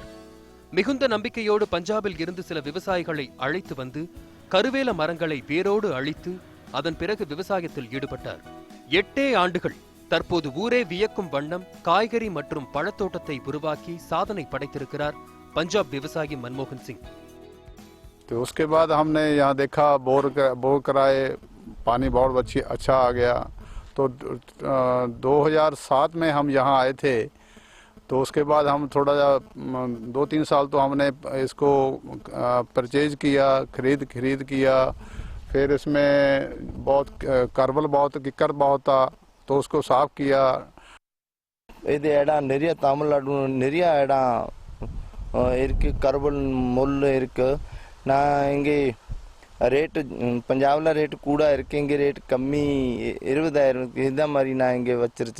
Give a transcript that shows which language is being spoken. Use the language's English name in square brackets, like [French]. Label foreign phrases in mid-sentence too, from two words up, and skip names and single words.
[Tamil] மிகுந்த நம்பிக்கையோடு பஞ்சாபில் இருந்து சில விவசாயிகளை அழைத்து வந்து கருவேல மரங்களை வேரோடு அழித்து அதன் பிறகு விவசாயத்தில் ஈடுபட்டார். 8 ஆண்டுகள் தற்போது ஊரே வியக்கும் வண்ணம் காய்கறி மற்றும் பழத்தோட்டத்தை உருவாக்கி சாதனை படைத்திருக்கிறார் பஞ்சாப் விவசாயி மன்மோகன் சிங். [Hindi] तो उसके बाद हमने यहाँ देखा बोर कराए, पानी बहुत अच्छा आ गया। तो 2007 में हम यहाँ आए थे। तो उसके बाद हम थोड़ा 2-3 साल तो हमने इसको परचेज किया, खरीद किया। फिर इसमें बहुत करवल बहुत किक्कर बहुत था, तो उसको साफ किया। [Tamil] இது இடம் நிறைய தமிழ்நாடு நிறைய இடம் இருக்கு, கருவல் முள் இருக்கு. நான் இங்கே ரேட்டு பஞ்சாபில் ரேட்டு கூட இருக்கு, இங்கே ரேட்டு கம்மி 20,000 இந்த மாதிரி நான் இங்கே வச்சிருச்சு.